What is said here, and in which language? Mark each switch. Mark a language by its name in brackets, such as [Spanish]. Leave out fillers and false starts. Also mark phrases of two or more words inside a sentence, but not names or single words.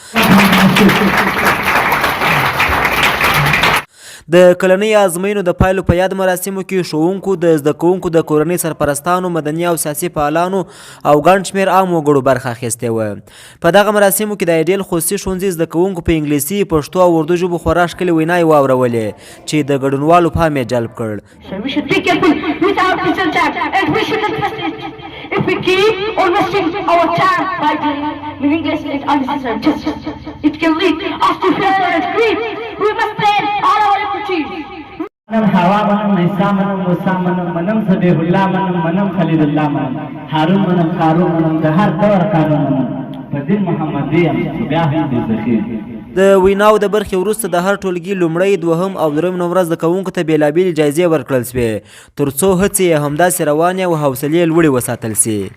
[Pashto] د کلنیو ازموینو د پایلو په یاد مراسمو کې ښوونکو، د زده کوونکو، د کورنۍ سرپرستانو، مدني او سیاسي فعالانو او ګڼ شمېر عامو وګړو برخه اخیستې وه. په دغه مراسمو کې د ایډیل خصوصي ښوونځي زده کوونکو په انګلیسي، پښتو او اردو ژبو خورا ښکلې ویناوې واورولې چې د ګډونوالو پام یې جلب کړ. [English] If we keep on wasting our time by doing meaningless and unnecessary gestures, it can lead us to fear and grief. We must plan all our efforts. [Persian] منم حوا منم عیسی منم موسی منم منم صبیح الله منم منم خلیل الله منم هارون منم قارون منم د هر دور قانون منم [Pashto] په دین محمدي یم بیا هم دې ذخیر. د ویناو د برخې وروسته د هر ټولګي لومړی، دوهم او درېیم نمره زده کوونکو ته بېلابېلې جایزې ورکړل شوې تر څو هڅې یې همداسې روانې او حوصلې یې لوړې وساتل شي.